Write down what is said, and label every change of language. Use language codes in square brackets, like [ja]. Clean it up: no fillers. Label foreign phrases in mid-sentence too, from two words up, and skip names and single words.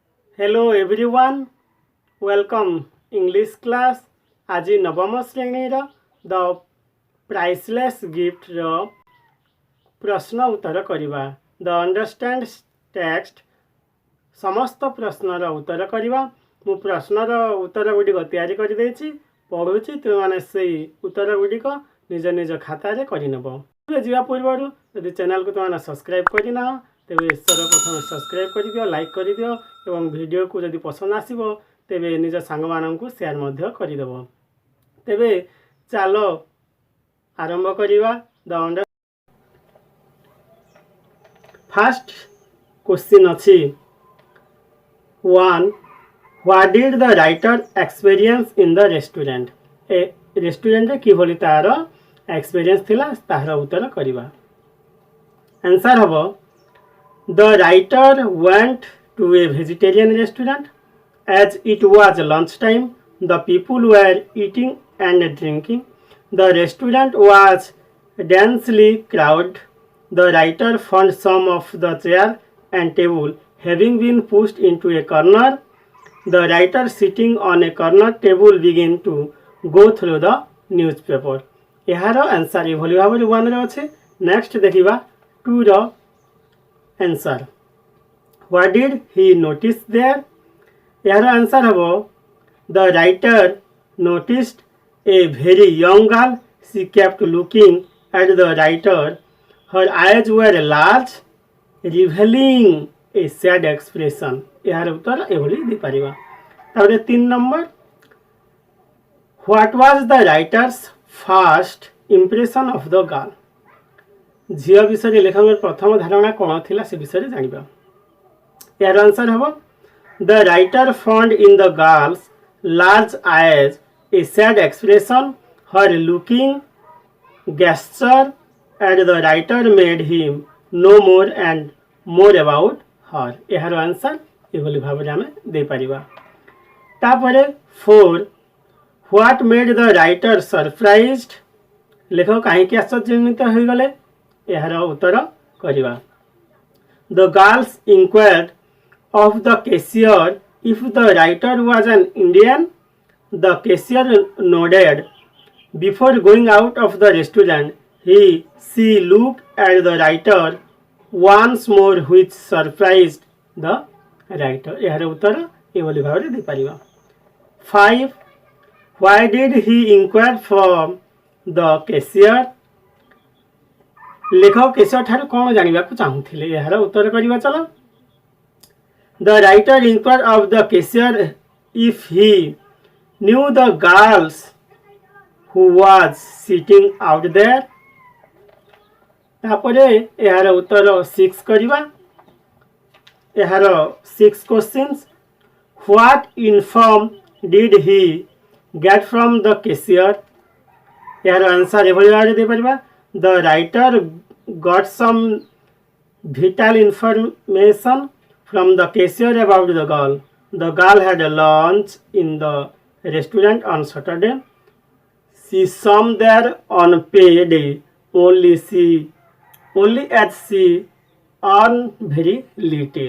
[en] Hello everyone, welcome English class. [or] ଆଜି ନବମ ଶ୍ରେଣୀର द priceless gift ପ୍ରଶ୍ନ ଉତ୍ତର କରିବା। [en] the understand text [or] ସମସ୍ତ ପ୍ରଶ୍ନର ଉତ୍ତର କରିବା। ମୁଁ ପ୍ରଶ୍ନର ଉତ୍ତର ଗୁଡ଼ିକ ତିଆରି କରିଦେଇଛି, ପଢ଼ୁଛି, ତୁମେମାନେ ସେଇ ଉତ୍ତର ଗୁଡ଼ିକ ନିଜ ନିଜ ଖାତାରେ କରିନେବ। ଯିବା ପୂର୍ବରୁ ଯଦି ଚ୍ୟାନେଲକୁ ତୁମେମାନେ ସବସ୍କ୍ରାଇବ୍ କରିନାହ ତେବେ ସର୍ବପ୍ରଥମେ ସବସ୍କ୍ରାଇବ୍ କରିଦିଅ, ଲାଇକ୍ କରିଦିଅ ଏବଂ ଭିଡ଼ିଓକୁ ଯଦି ପସନ୍ଦ ଆସିବ ତେବେ ନିଜ ସାଙ୍ଗମାନଙ୍କୁ ସେୟାର ମଧ୍ୟ କରିଦେବ। ତେବେ ଚାଲ ଆରମ୍ଭ କରିବା। [en] first question [or] ଅଛି 1. [en] What did the writer experience in the restaurant? [or] ଏ ରେଷ୍ଟୁରାଣ୍ଟରେ କିଭଳି ତାର ଏକ୍ସପିରିଏନ୍ସ ଥିଲା ତାହାର ଉତ୍ତର କରିବା। ଆନ୍ସର ହେବ [en] The writer went to a vegetarian restaurant. As it was lunchtime, the people were eating and drinking. The restaurant was densely crowded. The writer found some of the chair and table having been pushed into a corner. The writer sitting on a corner table began to go through the newspaper. [or] ଏହାର ଆନ୍ସର ଏଭଳି ଭାବରେ 1ରେ ଅଛି। ନେକ୍ସଟ ଦେଖିବା 2ର ଆନ୍ସର। [en] What did he notice there? [or] ଏହାର ଆନ୍ସର ହେବ [en] The writer noticed a very young girl. She kept looking at the writer. Her eyes were large, revealing a sad expression. [or] ଏହାର ଉତ୍ତର ଏଭଳି ଦେଇପାରିବା। ତାପରେ 3 ନମ୍ବର [en] What was the writer's first impression of the girl? [or] ଝିଅ ବିଷୟରେ ଲେଖକଙ୍କର ପ୍ରଥମ ଧାରଣା କ'ଣ ଥିଲା ସେ ବିଷୟରେ ଜାଣିବା। ଏହାର ଆନ୍ସର ହେବ [en] The writer found in the girl's large eyes a sad expression. Her looking gesture at the writer made him know more and more about her. [or] ଏହାର ଆନ୍ସର ଏଭଳି ଭାବରେ ଆମେ ଦେଇପାରିବା। ତାପରେ 4. [en] What made the writer surprised? [or] ଲେଖକ କାହିଁକି ଆଶ୍ଚର୍ଯ୍ୟାନ୍ୱିତ ହୋଇଗଲେ ଏହାର ଉତ୍ତର କରିବା। [en] The girls inquired of the cashier if the writer was an Indian. The cashier nodded. Before going out of the restaurant, she looked at the writer once more, which surprised the writer. [or] ଏହାର ଉତ୍ତର ଏଭଳି ଭାବରେ ଦେଇପାରିବା। 5. [en] Why did he inquire from the cashier? [or] ଲେଖକ କ୍ୟାସିୟର ଠାରୁ କ'ଣ ଜାଣିବାକୁ ଚାହୁଁଥିଲେ ଏହାର ଉତ୍ତର କରିବା ଚାଲ। [en] The writer inquired of the cashier if he knew the girls who was sitting out there. [or] ତାପରେ ଏହାର ଉତ୍ତର 6 କରିବା। [en] ଏହାର 6 questions What inform did he get from the cashier? [or] ଏହାର ଆନ୍ସର ଏଭଳି ଭାବରେ ଦେଇପାରିବା। [en] The writer got some vital information from the cashier about the girl. The girl had a lunch in the restaurant on Saturday. She swam there on payday only as she earned very little.